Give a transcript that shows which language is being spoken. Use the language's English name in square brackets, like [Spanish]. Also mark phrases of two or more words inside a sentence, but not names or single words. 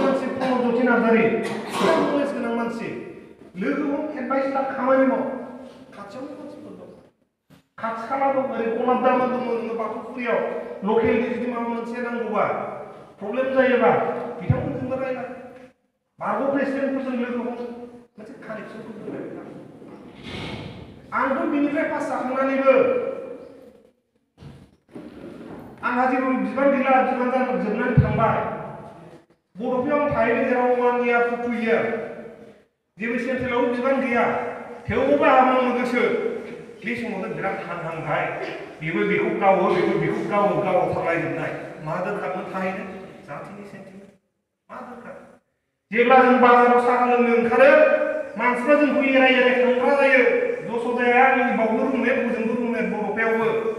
[Bodo] मानसि प्रमद ज्योति नार्जारि बिराद नलेज गोनां मानसि लोगो हम एडभाइस ला खामानि माव खाथियावनो मानसिफोर दं खाथि खाला दं ओरै गलाब दामोन दङ बाथौफुरियाव लकेलनि जुदि माबा मोनसे नांगौबा प्रब्लेम जायोबा बिथांमोनजोंबो रायज्लाय बारग' प्रेसिडेन्टफोरजों लोगो हम मोनसे कानेक्सनफोर दं आंथ' बिनिफ्राय पास जाखांनानैबो आंहा जेबो बिबान गैला बिबान जोबनानै थांबाय बड'फायाव आं थाहैदों जेराव [English] 1 year to 2 [Bodo] year जेबो सेन्ट्रेलावबो बिबान गैया थेवबो आंहा मावनो गोसो बे समावनो बिराद हांहांहाय बेबो बेखौ गावो बेबो बेखौ गावो थांलायजोबनाय मा दरखारमोन थाहैनो जाथिनि सेन्टिमेन्ट मा दरखार जेब्ला जों बाजाराव साहा लोंनो ओंखारो मानसिफ्रा जोंखौ एराय थांग्रा जायो जस'दाया आंनि बावनो रुममेट हजोंबो रुममेट बड'फायावबो